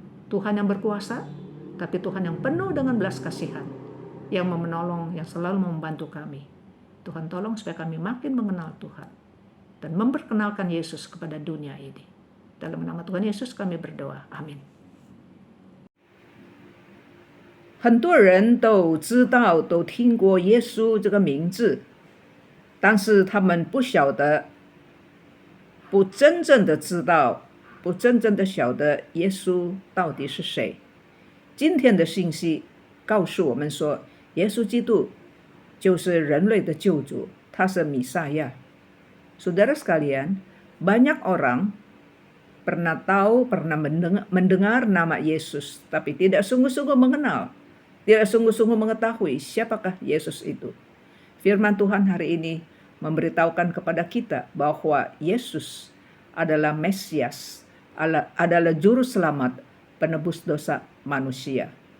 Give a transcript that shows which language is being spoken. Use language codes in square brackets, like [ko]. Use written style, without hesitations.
[id] Tuhan yang berkuasa, tapi Tuhan yang penuh dengan belas kasihan, yang menolong, yang selalu membantu kami. Tuhan tolong supaya kami makin mengenal Tuhan dan memperkenalkan Yesus kepada dunia ini. Dalam nama Tuhan Yesus kami berdoa. Amin. [zh] 很多人都知道，都听过耶稣这个名字，但是他们不晓得，不真正的知道，不真正的晓得耶稣到底是谁。今天的信息告诉我们说，耶稣基督就是人类的救主，他是弥赛亚。 [id] Saudara sekalian, banyak orang pernah tahu, pernah mendengar nama Yesus, tapi tidak sungguh-sungguh mengenal, tidak sungguh-sungguh mengetahui siapakah Yesus itu. Firman Tuhan hari ini memberitahukan kepada kita bahwa Yesus adalah Mesias, adalah juru selamat, penebus dosa manusia.